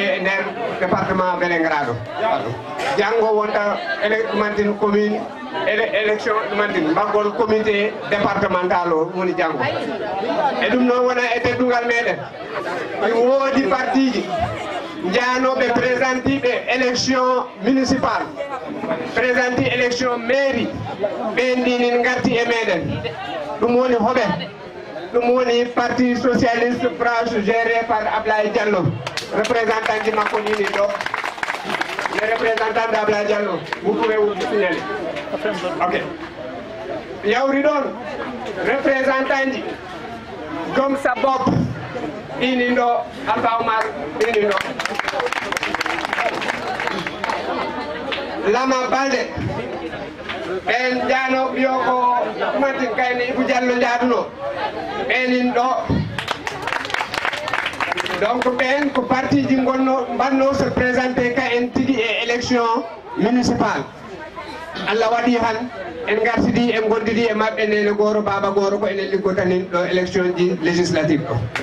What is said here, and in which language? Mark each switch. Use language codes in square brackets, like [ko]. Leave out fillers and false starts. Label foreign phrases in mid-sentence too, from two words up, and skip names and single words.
[ff] nder département Vélingara ɗo janggo wonta ɗumantin commune élection ɗumantin mbaggol [fr] comité départemental [ff] o woni janggo e ɗum noon wona e teddugal meɗen woodi parti ji janoɓe présenteɓe [fr] élection municipal [ff] présenti élection mairie ɓendinin garti e meɗen ɗum woni hoɓe ɗum woni [fr] parti socialiste branche géré par [ff] Ablaye Diallo représentant ji makko nini ɗo [fr] le représentant de [ff] Ablaye Diallo [fr] vous pouvez vous signaler [ff] ok yawri ɗon représentant ji gom sa bopp ini ɗo Alpha Oumar ini ɗo Lama Balde ɓen jano ɓiyo ko ɗumantin kayne Ibou Diallo jaaduno ɓenin ɗo donc ɓen ko parti ji gonno mbanno [fr] se présenté [ff] ka en tigui e [fr] élection municipal [ff] Allah waɗi han en gartidi en gondidi e mabɓe nene goro baba goro ko enen liggotanin ɗo élection ji législative ɗo